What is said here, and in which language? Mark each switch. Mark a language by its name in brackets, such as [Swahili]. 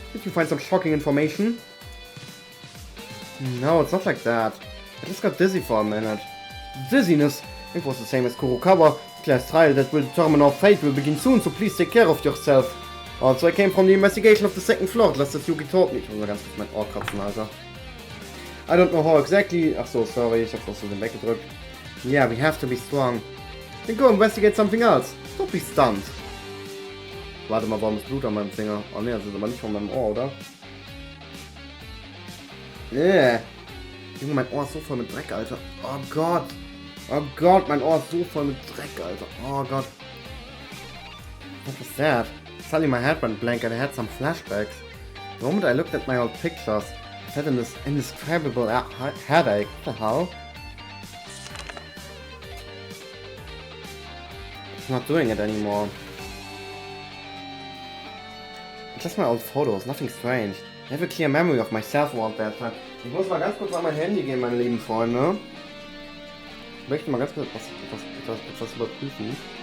[English] Did you find some shocking information? No, it's not like that. I just got dizzy for a minute. Dizziness? It was the same as Kurokawa. Class trial that will determine our fate will begin soon, so please take care of yourself. Also, I came from the investigation of the second floor, just as Yuki told me. [German] Ich muss mal ganz kurz mein Ohr kratzen, Alter. [English] I don't know how exactly. [German] Ach so, sorry, ich hab's aus dem weggedrückt. [English] Yeah, we have to be strong. Then go investigate something else. Don't be stunned. [German] Warte mal, warum ist Blut an meinem Finger? Oh ne, das ist aber nicht von meinem Ohr, oder? Junge, mein Ohr ist so voll mit Dreck, Alter. Oh Gott. Oh Gott, mein Ohr ist so voll mit Dreck, Alter. Oh Gott. [English] What was that? Suddenly my head went blank and I had some flashbacks. The moment I looked at my old pictures, I had an indescribable headache. What the hell? It's not doing it anymore. It's just my old photos, nothing strange. I have a clear memory of myself around that time. [German] Ich muss mal ganz kurz an mein Handy gehen, meine lieben Freunde. Ich möchte mal ganz kurz etwas überprüfen.